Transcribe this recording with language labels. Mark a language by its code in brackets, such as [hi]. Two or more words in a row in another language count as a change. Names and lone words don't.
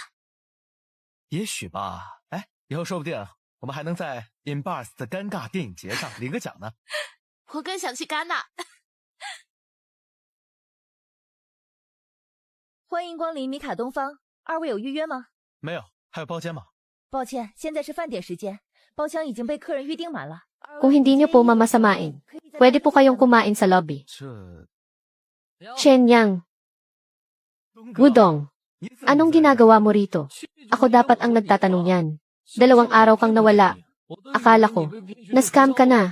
[zh] 也许吧。哎，以后说不定我们还能在 InBars 的尴尬电影节上领个奖呢。我更想去戛纳。欢迎光临米卡东方，二位有预约吗？没有，还有包间吗？抱歉，现在是饭点时间，包厢已经被客人预订满了。 [tl] Kung hindi niyo po mamasamain, pwede po kayong kumain sa lobby. [zh] 这 [tl] Chen Yang, Wudong, anong ginagawa mo rito? Ako dapat ang nagtatanong yan. 2 araw kang nawala. Akala ko, na-scam ka na.